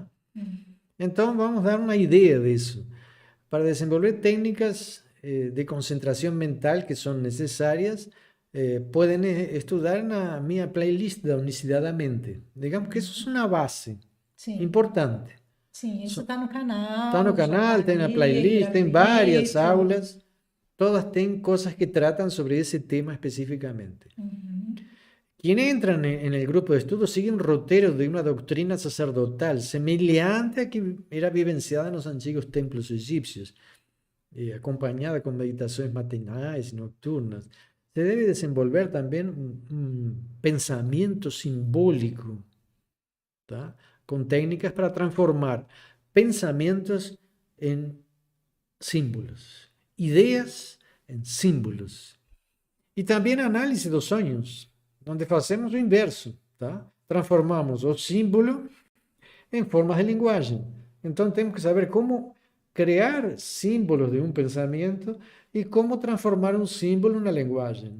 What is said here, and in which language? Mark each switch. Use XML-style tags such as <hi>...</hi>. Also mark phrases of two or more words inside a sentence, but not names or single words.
<pt>Então vamos dar uma ideia disso. Para desenvolver técnicas de concentração mental que são necessárias, podem estudar na minha playlist da Unicidade da Mente. Digamos que isso é uma base importante Sim, isso está no Está canal, no já canal, está tem na ali, playlist, tem várias gratuito. aulas, todas têm cosas que tratam sobre esse tema especificamente. Uhum.</pt> <es>Quien entra en el grupo de estudio sigue un roteiro de una doctrina sacerdotal</es> <pt>semelhante a que era vivenciada</pt> <es>en los antiguos templos egipcios, acompañada con meditaciones matinales y nocturnas. Se debe desenvolver también un pensamiento simbólico, ¿tá? Con técnicas para transformar pensamientos en símbolos, ideas en símbolos.</es> <pt>E também análise dos sonhos, onde fazemos o inverso, tá? Transformamos o símbolo em formas de linguagem. Então temos que saber como criar símbolos de um pensamento e como transformar um símbolo na linguagem.</pt>